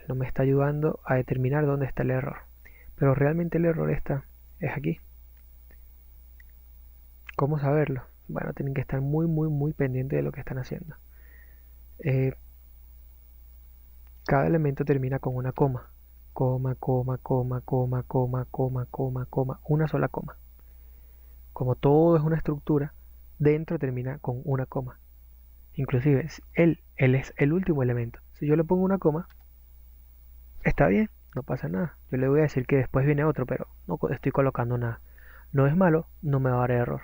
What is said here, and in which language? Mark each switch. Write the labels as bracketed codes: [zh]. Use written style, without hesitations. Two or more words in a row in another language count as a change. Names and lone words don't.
[es] No me está ayudando a determinar dónde está el error. Pero realmente el error es aquí. ¿Cómo saberlo? Bueno, tienen que estar muy pendientes de lo que están haciendo. Cada elemento termina con una coma. Coma, coma, coma, coma, coma, coma, coma, coma. Una sola coma. Como todo es una estructura, dentro termina con una coma. Inclusive, él es el último elemento. Si yo le pongo una coma, está bien, no pasa nada. Yo le voy a decir que después viene otro, pero no estoy colocando nada. No es malo, no me va a dar error.